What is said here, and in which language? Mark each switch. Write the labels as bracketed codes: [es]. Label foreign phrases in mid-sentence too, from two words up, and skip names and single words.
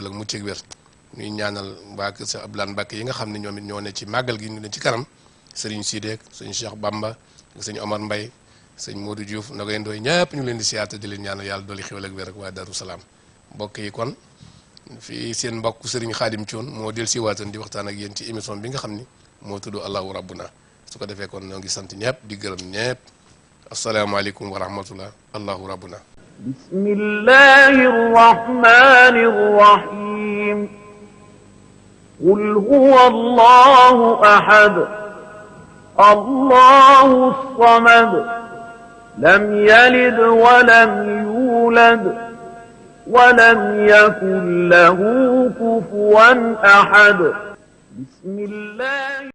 [wo] ak mucc ak wér ñuy ñaanal waa kër sa Abdoulaye Mbacke yi nga xam ne ñoom it ñoo ne ci màggal gi ñu ne ci kanam sëriñ Sidek sëñ Cheikh Bamba ak sëñ Omar Mbaye sëñ Modou Diouf Nogay Ndoy ñëpp ñu leen di siyaata di leen ñaanal yàlla dolli xiiwal ak wér ak waa Darou Salaam mbokk yi kon fii seen mbokk sëriñ Xaadim Thion moo del si waatan di waxtaan ak yéen ci émission bi nga xam ni moo tudd Allahu Rabbuna su ko defee kon ñoo ngi sant ñëpp di gërëm ñëpp [ar] السلام عليكم ورحمة الله [wo] Allahu Rabbuna [ar] بسم الله الرحمن الرحيم قل هو الله أحد الله الصمد لم يلد ولم يولد ولم يكن له كفوا أحد بسم الله